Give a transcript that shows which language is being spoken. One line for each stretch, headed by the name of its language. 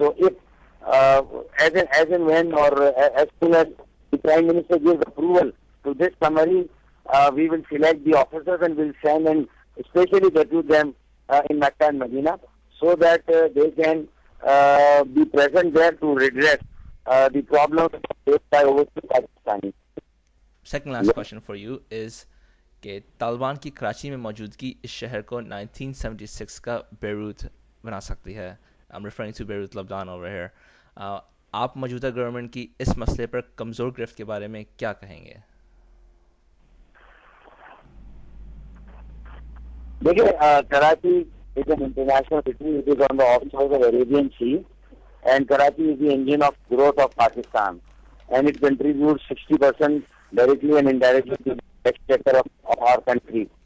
English: So if as and when or as soon as the Prime Minister gives approval to this summary, we will select the officers and will send and especially depute them in Mecca and Medina so that they can be present there to redress the problems faced by overseas Pakistanis. Second last question for you is
Urdu: کہ طالبان کی کراچی میں موجودگی اس شہر کو 1976 کا Beirut بنا سکتی ہے.
English: I'm referring to Beirut, Lebanon over here.
Urdu: آپ موجودہ گورنمنٹ کی اس مسئلے پر کمزور گرفت کے بارے میں کیا کہیں گے؟ دیکھیے, Karachi
English: is an international city. It is on the offshore of Arabian Sea, and Karachi is the engine of growth of Pakistan, and it contributes 60% directly and indirectly to the exchequer of our country.